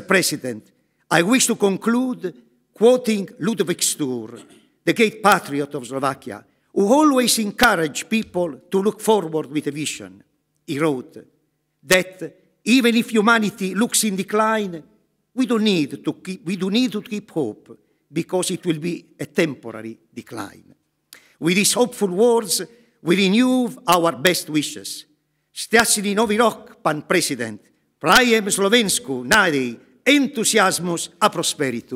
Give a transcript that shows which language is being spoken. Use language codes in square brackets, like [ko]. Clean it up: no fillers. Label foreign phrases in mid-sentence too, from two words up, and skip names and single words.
[en] President, I wish to conclude quoting Ludwig Stur, the great patriot of Slovakia, who always encouraged people to look forward with a vision. He wrote that even if humanity looks in decline, we do need to keep hope, because it will be a temporary decline. With these hopeful words, we renew our best wishes. [sk] Šťastný nový rok, pán prezident. Prajem Slovensku nádej, entuziasmus a prosperitu.